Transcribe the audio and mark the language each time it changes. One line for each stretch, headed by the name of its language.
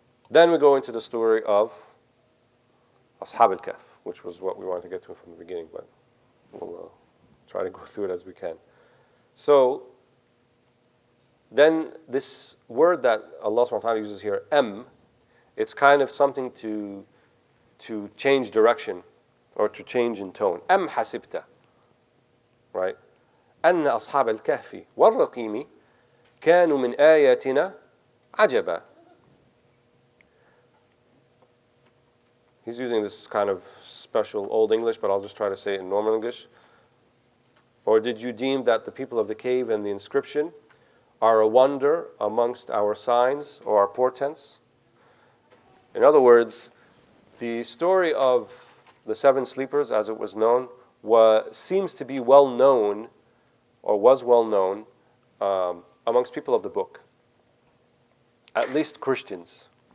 English: Then we go into the story of Ashab al-Kahf, which was what we wanted to get to from the beginning, but we'll try to go through it as we can. So then this word that Allah subhanahu wa ta'ala uses here, it's kind of something to change direction or to change in tone. Hasibta, right?
Arabic: أن أصحاب الكهف والرقيم كانوا من آياتنا عجبا.
English: He's using this kind of special Old English, but I'll just try to say it in normal English. Or did you deem that the people of the cave and the inscription are a wonder amongst our signs or our portents? In other words, the story of the seven sleepers, as it was known, seems to be well known, or was well known, amongst people of the book, at least Christians.